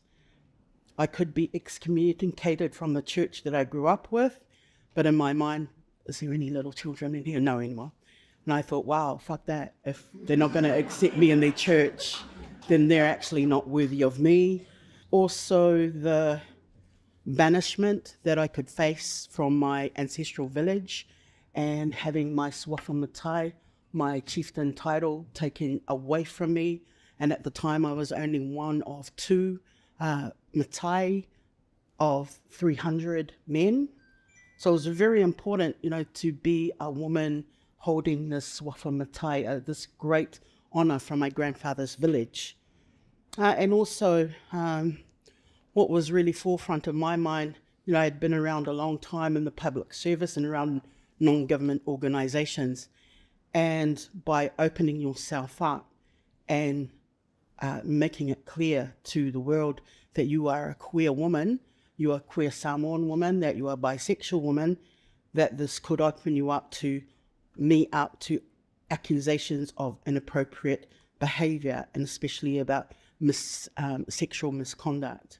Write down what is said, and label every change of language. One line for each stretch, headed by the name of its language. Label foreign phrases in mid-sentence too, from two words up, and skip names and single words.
English: I could be excommunicated from the church that I grew up with, but in my mind, is there any little children in here? No anymore. And I thought, wow, fuck that. If they're not going to accept me in their church, then they're actually not worthy of me. Also, the banishment that I could face from my ancestral village and having my
Samoan: swafa matai,
English: my chieftain title, taken away from me. And at the time I was only one of two matai of 300 men. So it was very important, to be a woman holding this
Samoan: swafa matai,
English: this great honour from my grandfather's village. And also, what was really forefront of my mind, I had been around a long time in the public service and around non-government organisations. And by opening yourself up and making it clear to the world that you are a queer woman, you are a queer Samoan woman, that you are a bisexual woman, that this could open you up to accusations of inappropriate behaviour, and especially about sexual misconduct.